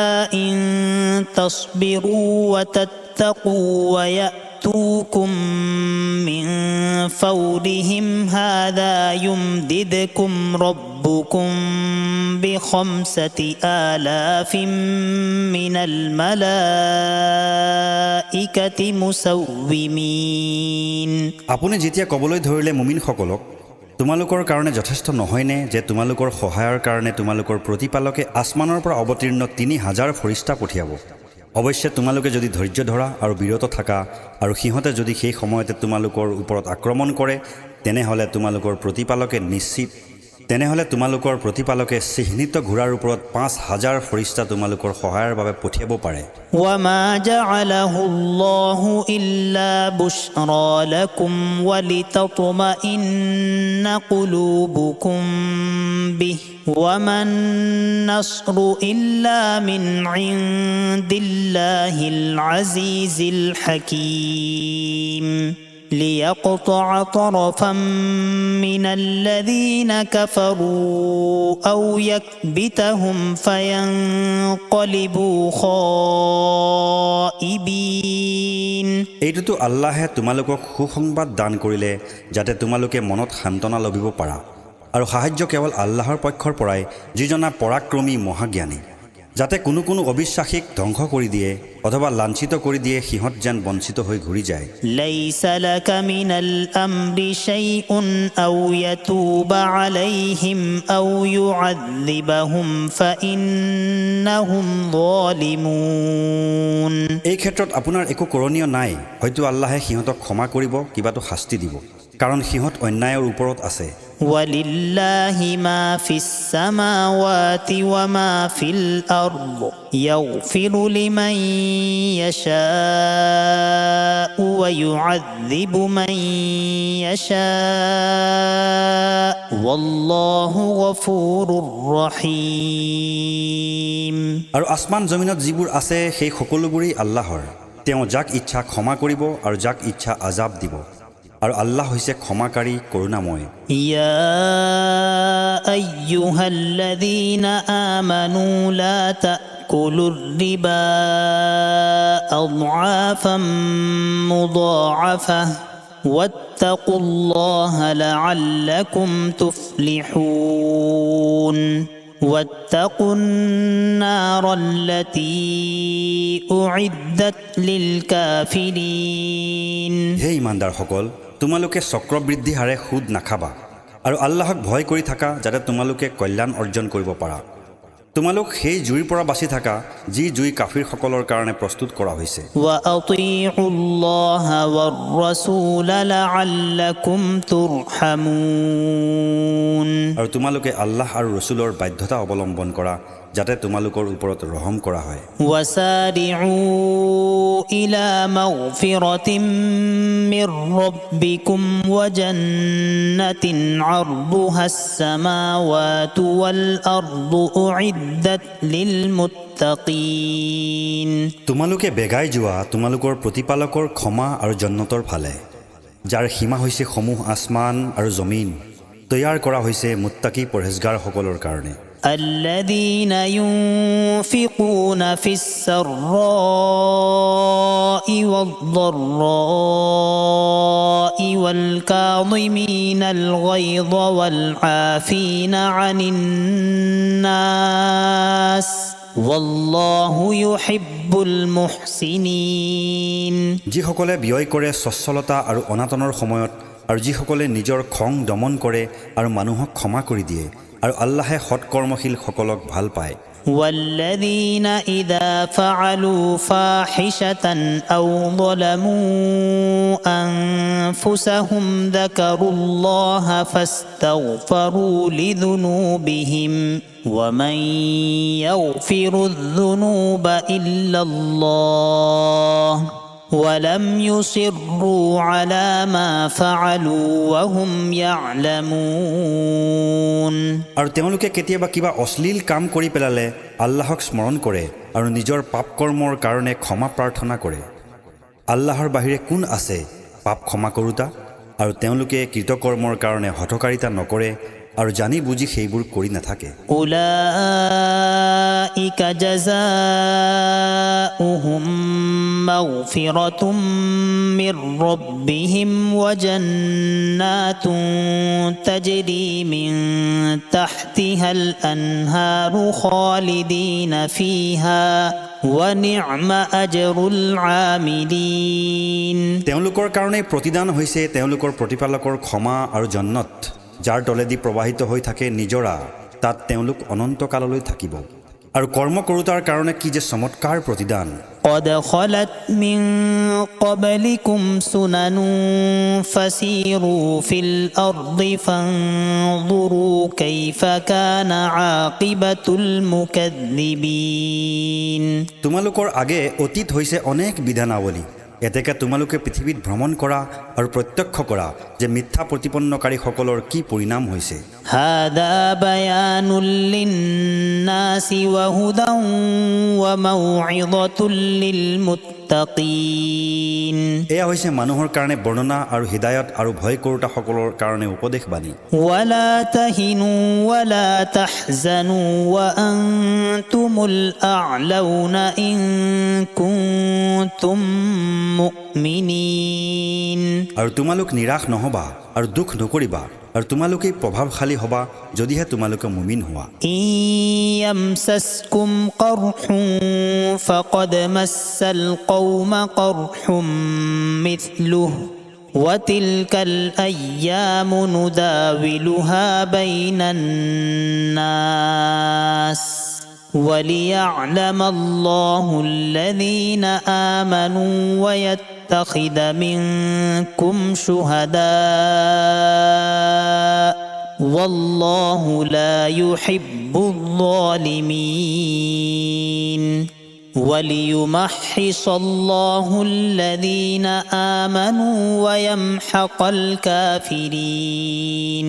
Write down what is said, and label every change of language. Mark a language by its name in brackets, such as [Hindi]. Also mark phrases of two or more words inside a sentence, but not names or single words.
[Arabic] إن تصبروا وتتقوا ويأتوا يأتوكم من فورهم هذا يمددكم ربكم ب5 آلاف من الملائكة مسومين [Assamese] আপুনি যেতিয়া ক'বলৈ ধৰিলে মুমিনসকলক তোমালোকৰ কাৰণে যথেষ্ট নহয়নে যে তোমালোকৰ সহায়ৰ কাৰণে তোমালোকৰ প্ৰতিপালকে আসমানৰ পৰা অৱতীৰ্ণ 3000 ফৰিস্তা পঠিয়াব অৱশ্যে তোমালোকে যদি ধৈৰ্য ধৰা আৰু বিৰত থাকা আৰু সিহঁতে যদি সেই সময়তে তোমালোকৰ ওপৰত আক্ৰমণ কৰে তেনেহলে তোমালোকৰ প্ৰতিপালকে চিহ্নিত ঘোঁৰাৰ ওপৰত 5000 ফৰিস্তা তোমালোকৰ সহায়ৰ বাবে পঠিয়াব পাৰে [Arabic] وما جعله الله إلا بشرى لكم ولتطمئن قلوبكم به وما النصر إلا من عند الله العزيز الحكيم ليقطع طرفا من الذين كفروا أو يكبتهم فينقلبوا خائبين [Assamese] এইটোতো আল্লাহে তোমালোকক সুসংবাদ দান কৰিলে যাতে তোমালোকে মনত শান্তনা লভিব পাৰা আৰু সাহায্য কেৱল আল্লাহৰ পক্ষৰ পৰাই যিজনা পৰাক্ৰমী মহাজ্ঞানী যাতে কোনো অবিশ্বাসীক ধ্বংস কৰি দিয়ে অথবা লাঞ্ছিত কৰি দিয়ে সিহঁত যেন বঞ্চিত হৈ ঘূৰি যায় [Arabic] ليس لك من الأمر شيء أو يتوب عليهم أو يعذبهم فإنهم ظالمون [Assamese] এই ক্ষেত্ৰত আপোনাৰ একো কৰণীয় নাই হয়তো আল্লাহে সিহঁতক ক্ষমা কৰিব কিবাটো শাস্তি দিব কাৰণ সিহঁত অন্যায়ৰ ওপৰত আছে [Arabic] ولله ما في السماوات وما في الأرض يغفر لمن يشاء ويعذب من يشاء والله غفور رحيم [Assamese] আৰু আসমান জমিনত যিবোৰ আছে সেই সকলোবোৰেই আল্লাহৰ তেওঁ যাক ইচ্ছা ক্ষমা কৰিব আৰু যাক ইচ্ছা আযাব দিব আৰু আল্লাহ হৈছে ক্ষমাকাৰী করুণাময় [Arabic] يا أيها الذين آمنوا لا تأكلوا الربا أضعافا مضاعفة واتقوا الله لعلكم تفلحون واتقوا النار التي أعدت للكافرين [Assamese] হে ইমানদাৰসকল তোমালোকে চক্ৰবৃদ্ধি হাৰে সুদ নাখাবা আৰু আল্লাহক ভয় কৰি থাকা যাতে তোমালোকে কল্যাণ অৰ্জন কৰিব পাৰা তোমালোক সেই জুইৰ পৰা বাচি থাকা যি জুই কাফিৰসকলৰ কাৰণে প্ৰস্তুত কৰা হৈছে [Arabic] وأطيعوا الله والرسول لعلكم ترحمون [Assamese] আৰু তোমালোকে আল্লাহ আৰু ৰসুলৰ বাধ্যতা অৱলম্বন কৰা যাতে তোমালোকৰ ওপৰত ৰহম কৰা হয় [Arabic] وسارعوا إلى مغفرة من ربكم وجنة عرضها السماوات والأرض أعدت للمتقين [Assamese] তোমালোকে বেগাই যোৱা তোমালোকৰ প্ৰতিপালকৰ ক্ষমা আৰু জান্নাতৰ ফালে যাৰ সীমা হৈছে সমূহ আসমান আৰু জমিন তৈয়াৰ কৰা হৈছে মুত্তাকি পৰহেজগাৰসকলৰ কাৰণে [Arabic] الذين ينفقون في السراء والضراء والكاظمين الغيظ والعافين عن الناس والله يحب المحسنين [Assamese] যিসকলে ব্যয় কৰে স্বচ্ছলতা আৰু অনাটনৰ সময়ত আৰু যিসকলে নিজৰ খং দমন কৰে আৰু মানুহক ক্ষমা কৰি দিয়ে আৰু আল্লাহে সৎকৰ্মশীল সকলক ভাল পায় [Arabic] والذين إذا فعلوا فاحشة أو ظلموا أنفسهم ذكروا الله فاستغفروا لذنوبهم ومن يغفر الذنوب إلا الله ولم يصروا على ما فعلوا وهم يعلمون [Assamese] আৰু তেওঁলোকে কেতিয়াবা কিবা অশ্লীল কাম কৰি পেলালে আল্লাহক স্মৰণ কৰে আৰু নিজৰ পাপ কৰ্মৰ কাৰণে ক্ষমা প্ৰাৰ্থনা কৰে আল্লাহৰ বাহিৰে কোন আছে পাপ ক্ষমা কৰোতা আৰু তেওঁলোকে কৃতকৰ্মৰ কাৰণে হঠকাৰিতা নকৰে আৰু জানি বুজি সেইবোৰ কৰি নাথাকে [Arabic] أولئك جزاؤهم مغفرة من ربهم وجنات تجري من تحتها الأنهار خالدين فيها ونعم أجر العاملين [Assamese] তেওঁলোকৰ কাৰণে প্ৰতিদান হৈছে তেওঁলোকৰ প্ৰতিপালকৰ ক্ষমা আৰু জন্নত যাৰ তলেদি প্ৰবাহিত হৈ থাকে নিজৰা তাত তেওঁলোক অনন্তকাললৈ থাকিব আৰু কৰ্ম কৰোতাৰ কাৰণে কি যে চমৎকাৰ প্ৰতিদান [Arabic] قد خلت من قبلكم سنن فسيروا في الأرض فانظروا كيف كان عاقبة المكذبين [Assamese] তোমালোকৰ আগে অতীত হৈছে অনেক বিধানাৱলী এতেকে তোমালোকে পৃথিৱীত ভ্ৰমণ কৰা আৰু প্ৰত্যক্ষ কৰা যে মিথ্যা প্ৰতিপন্নকাৰীসকলৰ কি পৰিণাম হৈছে [Arabic] هذا بيان للناس وهدى وموعظة للمتقين [Assamese] এয়া হৈছে মানুহৰ কাৰণে বৰ্ণনা আৰু হিদায়ত আৰু ভয় কৰোতাসকলৰ কাৰণে উপদেশবাণী [Arabic] ولا تهنوا ولا تحزنوا وأنتم الأعلون إن كنتم مؤمنين [Assamese] আৰু তোমালোক নিৰাশ নহবা আৰু দুখ নকৰিবা আৰু তোমালোকে প্ৰভাৱশালী হবা যদিহে তোমালোকে মুমিন হোৱা [Arabic] إن يمسسكم قرح فقد مس القوم قرح مثله وتلك الأيام نداولها بين الناس وليعلم الله الذين آمنوا ويتخذ منكم شهداء والله لا يحب الظالمين وليمحص الله الذين آمنوا ويمحق الكافرين